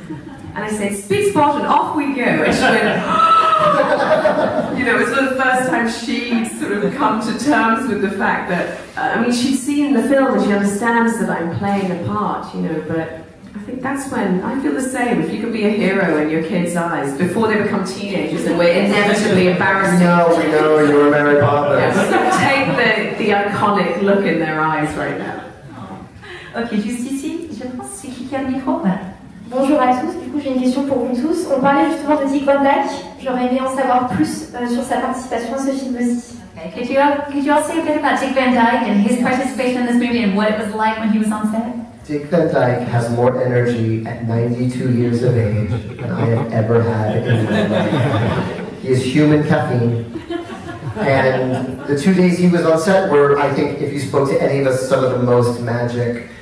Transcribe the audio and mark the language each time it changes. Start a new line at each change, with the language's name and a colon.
English: And I said, speak spot and off we go. And she went, you know, it's the first time she'd sort of come to terms with the fact that, I mean, she'd seen the film and she understands that I'm playing a part, you know, but I think that's when I feel the same. If you can be a hero in your kids' eyes before they become teenagers and we're inevitably embarrassing. No, we know you're Mary Poppins. Yeah, take the iconic look in their eyes right now.
French: Ok, juste ici, je pense, c'est qui a le micro? Voilà. Bonjour à tous, du coup j'ai une question pour vous tous. On parlait justement de Dick Van Dyke, j'aurais aimé en savoir plus sur sa participation à ce film aussi.
English: Okay. Could you all say a bit about Dick Van Dyke and his participation in this movie and what it was like when he was on set? Dick Van Dyke has more energy at 92 years of age than I have ever had in my life. He is human caffeine. And the 2 days he was on set were, I think, if you spoke to any of us, some of the most magic.